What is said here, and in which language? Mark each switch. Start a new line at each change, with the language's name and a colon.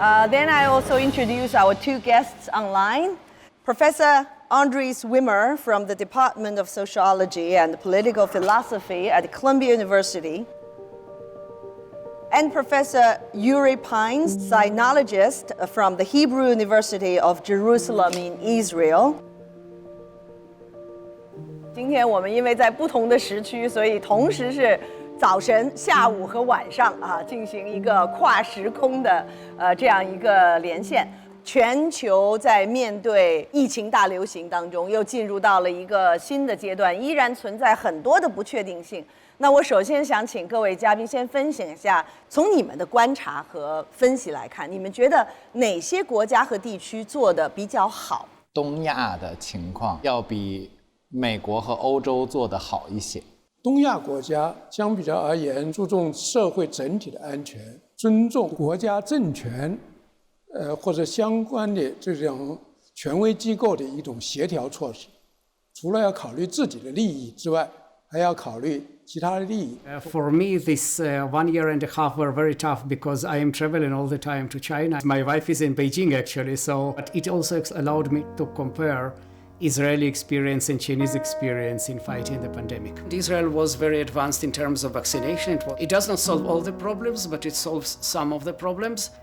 English: Then I also introduce our two guests online. Professor Andres Wimmer from the Department of Sociology and Political Philosophy at Columbia University. And Professor Yuri Pines, sinologist from the Hebrew University of Jerusalem in Israel.
Chinese: 今天我们因为在不同的时区，所以同时是早晨、下午和晚上啊，进行一个跨时空的这样一个连线。全球在面对疫情大流行当中，又进入到了一个新的阶段，依然存在很多的不确定性。那我首先想请各位嘉宾先分享一下，从你们的观察和分析来看，你们觉得哪些国家和地区做得比较好？东亚的情况要比美国和欧洲做得好一些。东亚国家相比较而言，注重社会整体的安全，尊重国家政权，或者相关的这种权威机构的一种协调措施。除了要考虑自己的利益之外，还要考虑其他的利益。
English: For me, this 1 year and a half were very tough because I am traveling all the time to China. My wife is in Beijing actually, so but it also allowed me to compare Israeli experience and Chinese experience in fighting the pandemic. Israel was very advanced in terms of vaccination. It does not solve all the problems, but it solves some of the problems.